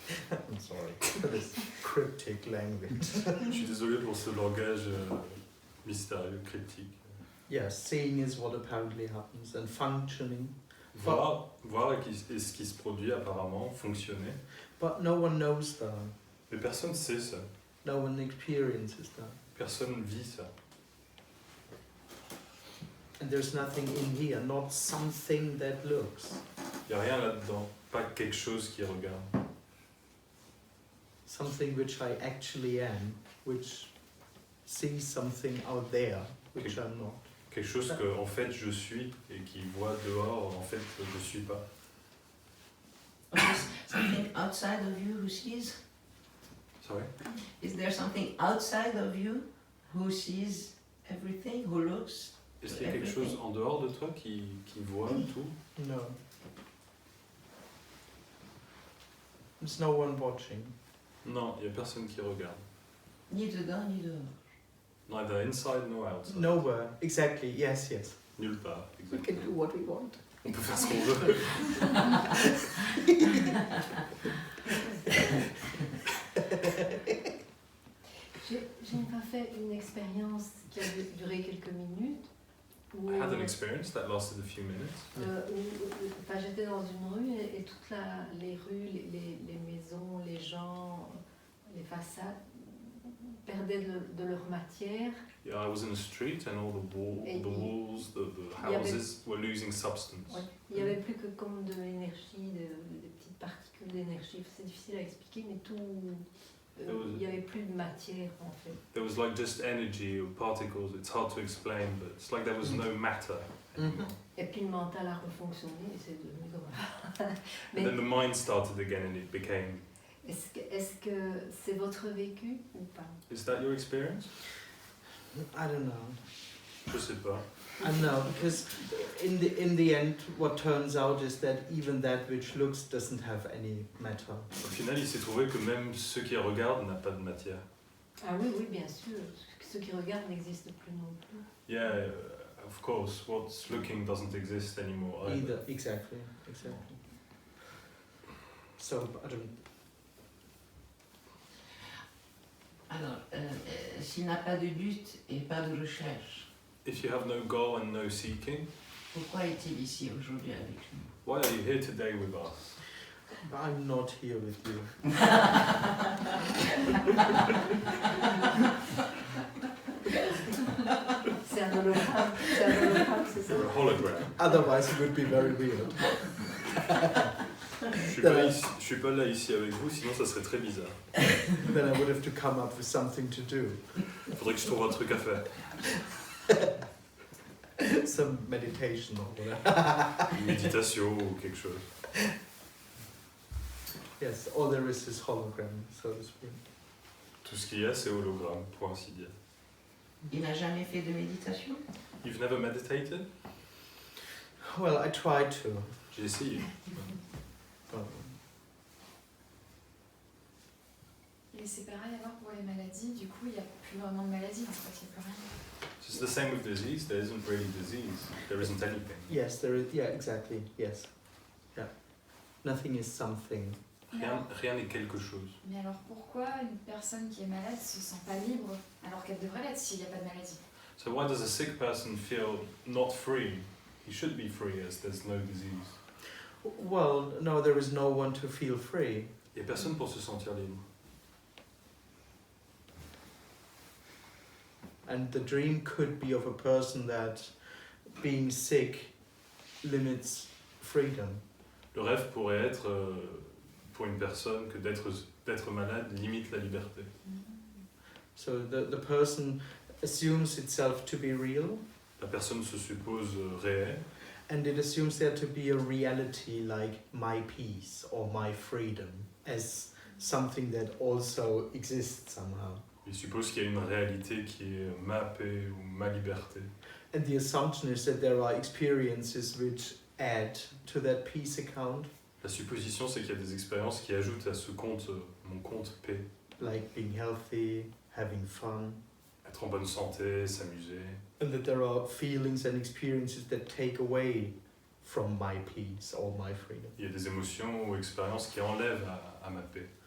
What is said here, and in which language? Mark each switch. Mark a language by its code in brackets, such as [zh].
[en] I'm sorry for this cryptic language. [fr] Je suis désolé pour ce langage mystérieux, cryptique. [en] Yeah, seeing is what apparently happens and functioning. [fr] Voir ce qui se produit apparemment, fonctionner. [en] But no one knows that. [fr] Mais personne sait ça. [en] No one experiences that. [fr] Personne vit ça. [en] And there's nothing in here, not something that looks. [fr] Il n'y a rien là-dedans. Pas quelque chose qui regarde. [en] Something which I actually am, which sees something out there, which I'm not. [fr] Quelque chose que en fait je suis et qui voit dehors, en fait je suis pas. [en] Or is something outside of you who sees? Sorry? Is there something outside of you who sees everything, who looks? [fr] Est-ce qu'il y a quelque chose en dehors de toi qui voit tout? [en] No. There's no one watching. [fr] Non, il n'y a personne qui regarde. Ni dedans, ni dehors. [en] Neither inside nor outside. Nowhere. Exactly. Yes, yes. [fr] Nulle part. [en] We [fr] Exactement. [en] can do what we want. [fr] On peut faire ce qu'on veut. J'ai une fois fait une expérience qui a duré quelques minutes. Où, [en] I had an experience that lasted a few minutes. [fr] enfin, j'étais dans une rue et toutes les rues, les maisons, les gens, les façades perdaient de leur matière. [en] Yeah, I was in a street and all the walls, the houses were losing substance. [fr] Ouais. Il n'y avait plus que comme de l'énergie, des petites particules d'énergie. C'est difficile à expliquer, mais tout. Il n'y avait plus de matière en fait. [en] There was like just energy or particles. It's hard to explain, but it's like there was no matter anymore. [fr] Et puis le mental a refonctionné et c'est devenu comme [en] And then the mind started again and it became. [fr] Est-ce que c'est votre vécu ou pas? [en] Is that your experience? I don't know. [fr] Je sais pas. [en] I don't know, because in the end, what turns out is that even that which looks doesn't have any matter. [fr] Au final, il s'est trouvé que même ceux qui regardent n'ont pas de matière. Ah oui, oui, bien sûr. Ceux qui regardent n'existent plus non plus. [en] Yeah, of course. What's looking doesn't exist anymore either. Exactly. So I don't. [fr] Alors, s'il n'a pas de but et pas de recherche, [en] If you have no goal and no seeking, [fr] pourquoi est-il ici aujourd'hui avec nous? [en] why are you here today with us? I'm not here with you. [fr] C'est un hologramme, c'est ça? [en] You're a hologram. Otherwise, it would be very weird. [fr] Je suis pas là ici avec vous, sinon ça serait très bizarre. [en] Then I would have to come up with something to do. [fr] Il faudrait que je trouve un truc à faire. [en] Some meditation or whatever. [fr] Une méditation ou quelque chose. [en] Yes, all there is hologram, so to speak. [fr] Tout ce qu'il y a, c'est hologramme, pour ainsi dire. Il n'a jamais fait de méditation? [en] You've never meditated? Well, I tried to. [fr] J'ai essayé. [en] But [fr] Et c'est pareil alors pour les maladies, du coup il n'y a plus vraiment de maladie en fait, il n'y a plus rien. [en] It's the same with disease. There isn't really disease. There isn't anything. yes, there is. Yeah, exactly. Yes. Yeah. Nothing is something. [fr] Rien n'est quelque chose. Mais alors pourquoi une personne qui est malade se sent pas libre alors qu'elle devrait l'être s'il n'y a pas de maladie? [en] So why does a sick person feel not free? He should be free as there's no disease. Well, no, there is no one to feel free. [fr] Il n'y a personne pour se sentir libre. [en] And the dream could be of a person that being sick limits freedom. [fr] Le rêve pourrait être pour une personne que d'être malade limite la liberté. [en] So the person assumes itself to be real, [fr] La personne se suppose réelle [en] and it assumes there to be a reality like my peace or my freedom as something that also exists somehow. [fr] Il suppose qu'il y a une réalité qui est ma paix ou ma liberté. [en] And the assumption is that there are experiences which add to that peace account, [fr] La supposition, c'est qu'il y a des expériences qui ajoutent à ce compte, mon compte paix. [en] like being healthy, having fun, [fr] Être en bonne santé, s'amuser. [en] and that there are feelings and experiences that take away from my peace or my freedom. [fr] Il y a des émotions ou expériences qui enlèvent à ma paix.